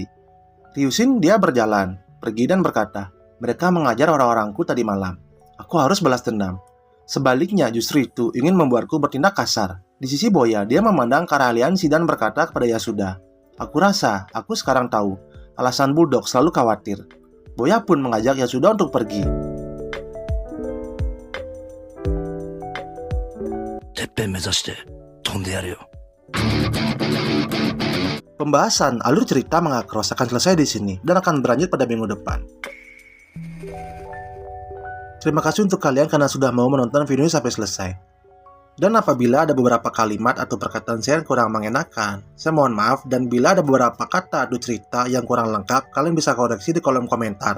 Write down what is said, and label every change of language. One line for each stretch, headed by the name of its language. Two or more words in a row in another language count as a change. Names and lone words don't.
Indonesian: Ryushin dia berjalan, pergi dan berkata, "Mereka mengajar orang-orangku tadi malam. Aku harus balas dendam." Sebaliknya justru itu ingin membuatku bertindak kasar. Di sisi Boya, dia memandang ke arah aliansi dan berkata kepada Yasuda, "Aku rasa, aku sekarang tahu, alasan Bulldog selalu khawatir." Boya pun mengajak Yasuda untuk pergi.
Japanese: てっぺん目指して飛んでやるよ。
Indonesian: Pembahasan alur cerita Mangacross akan selesai di sini dan akan berlanjut pada minggu depan. Terima kasih untuk kalian karena sudah mau menonton video ini sampai selesai. Dan apabila ada beberapa kalimat atau perkataan saya yang kurang mengenakan, saya mohon maaf, dan bila ada beberapa kata atau cerita yang kurang lengkap, kalian bisa koreksi di kolom komentar.